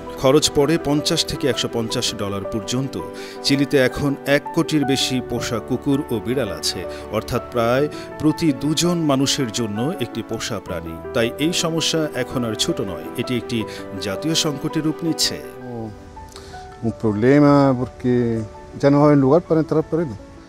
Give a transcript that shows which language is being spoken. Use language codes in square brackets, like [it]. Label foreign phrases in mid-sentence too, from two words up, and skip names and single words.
[bn] খরচ পড়ে $50 থেকে $150 পর্যন্ত। চিলিতে এখন 1 কোটির বেশি পোষা কুকুর ও বিড়াল আছে, অর্থাৎ প্রায় প্রতি 2 জন মানুষের জন্য একটি পোষা প্রাণী। তাই এই সমস্যা এখন আর ছোট নয়, এটি একটি জাতীয় সংকটের রূপ নিচ্ছে। [es] Un problema porque ya no va a haber lugar para entrar por él.